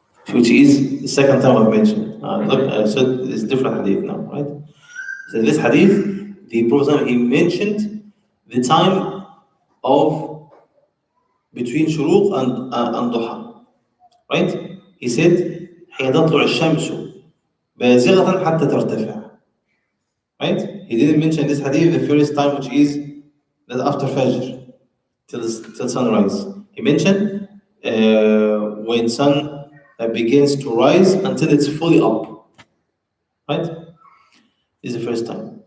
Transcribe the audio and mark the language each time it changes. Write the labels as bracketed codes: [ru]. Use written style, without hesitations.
[en] Which is the second time I've mentioned. So it's different hadith now, right? So in this hadith, the Prophet he mentioned the time of between shuruq and duha, right? He said, [ar] حين تطلع الشمس بازغة حتى ترتفع. [en] Right? He didn't mention this hadith the first time, which is that after Fajr till sunrise. He mentioned when sun begins to rise until it's fully up. Right? This is the first time.